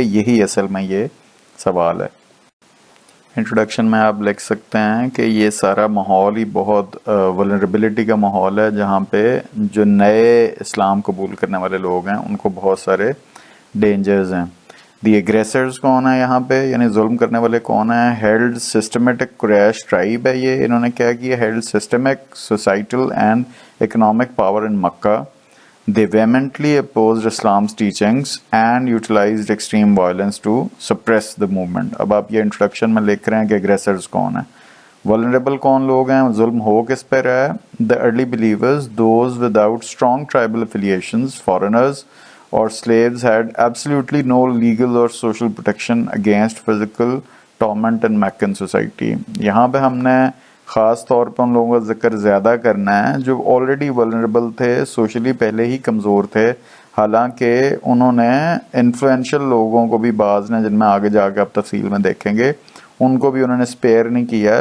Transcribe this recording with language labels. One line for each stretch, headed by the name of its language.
Urdu: یہی اصل میں یہ سوال ہے. انٹروڈکشن میں آپ لکھ سکتے ہیں کہ یہ سارا ماحول ہی بہت ولنریبلٹی کا ماحول ہے، جہاں پہ جو نئے اسلام قبول کرنے والے لوگ ہیں ان کو بہت سارے ڈینجرز ہیں. دی ایگریسرز کون ہیں یہاں پہ، یعنی ظلم کرنے والے کون ہیں؟
English: held systematic
Urdu: قریش ٹرائب ہے. یہ انہوں نے کیا کیا؟
English: Held systemic societal and economic power in Mecca. They vehemently opposed Islam's teachings and utilized extreme violence to suppress the movement.
Urdu: اب آپ یہ انٹروڈکشن میں لکھ رہے ہیں کہ اگریسرز کون ہیں، vulnerable کون لوگ ہیں، ظلم ہو کس پہ رہا ہے؟
English: The early believers, those without strong tribal affiliations, foreigners or slaves had absolutely no legal or social protection against physical torment in Meccan society.
Urdu: یہاں پہ ہم نے خاص طور پہ ان لوگوں کا ذکر زیادہ کرنا ہے جو آلریڈی ولنریبل تھے، سوشلی پہلے ہی کمزور تھے. حالانکہ انہوں نے انفلوئنشل لوگوں کو بھی، بعض نے جن میں آگے جا کے آپ تفصیل میں دیکھیں گے، ان کو بھی انہوں نے اسپیئر نہیں کیا.